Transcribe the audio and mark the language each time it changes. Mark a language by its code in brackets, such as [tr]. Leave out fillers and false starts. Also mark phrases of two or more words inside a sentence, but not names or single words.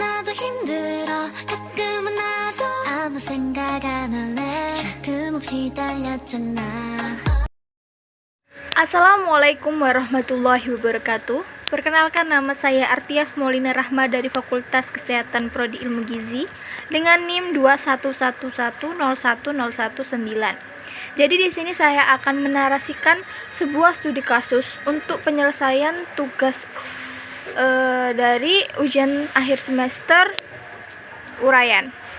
[ko] 너도 힘들어 가끔은 나도 아무 생각 안 할래 쉴 틈 없이 달렸잖아. [ar] السلام عليكم ورحمة الله وبركاته. [id] Perkenalkan, nama saya Artias Maulina Rahma dari Fakultas Kesehatan Prodi Ilmu Gizi dengan NIM 211101019. Jadi di sini saya akan menarasikan sebuah studi kasus untuk penyelesaian tugas dari ujian akhir semester uraian.